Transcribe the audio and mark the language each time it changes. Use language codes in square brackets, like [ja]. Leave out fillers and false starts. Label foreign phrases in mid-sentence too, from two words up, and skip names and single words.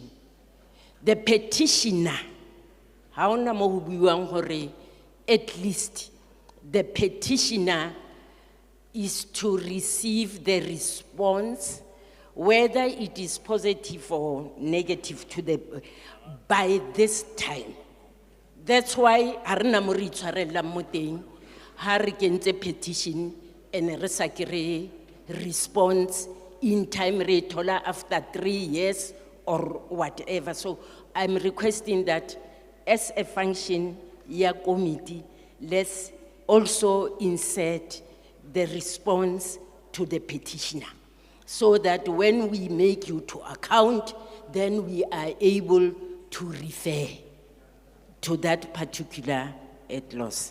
[en] The petitioner, at least the petitioner is to receive the response, whether it is positive or negative by this time. That's why [tn] arena mo re itshwarella mo teng ha re kentse petition and re sa kry [en] response in time, [tn] re thola [en] after 3 years or whatever. So I'm requesting that as a function committee, let's also insert the response to the petitioner, so that when we make you to account, then we are able to refer to that particular loss.